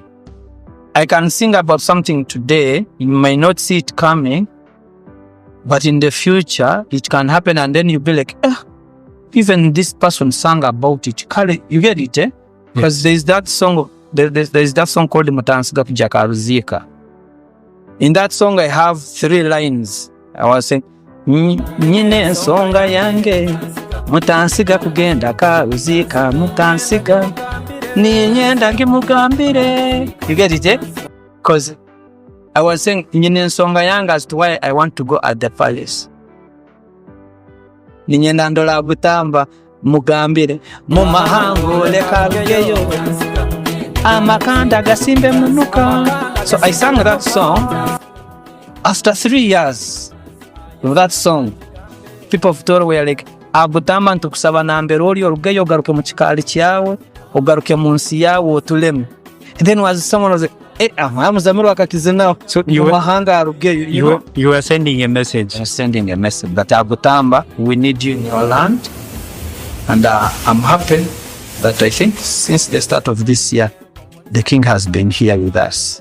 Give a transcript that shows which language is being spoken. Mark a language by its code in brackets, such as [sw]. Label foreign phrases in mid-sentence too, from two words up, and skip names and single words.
[en] I can sing about something today. You may not see it coming, but in the future it can happen, and then you'll be like, even this person sang about it. You get it, eh? Because there's that song. There's that song called Mutansiga. In that song, I have 3 lines. I was saying, [ttj] Nyine songa yange, Mutansiga kugenda karuzika mutansiga ninyenda ngimugambire. [en] You get it, eh? Because I was saying [ttj] nyine nsonga yange [en] as to why I want to go at the palace. [ttj] Ninyenda ndola butamba mugambire mu mahango leka bigeyo amakanda gasimbe munuka. [en] So I sang that song. After 3 years of that song, people of Toro were like, [ttj] abutamba ntukusaba nambere oli orugeyo ogaruke mu kikaali kyawe ogaruke mu nsi yawe otuleme. [en] And then someone was like, Muzamil wakakize now. So you were sending a message. I was sending a message that Abutamba, we need you in your land. And I'm happy that I think since the start of this year, the king has been here with us.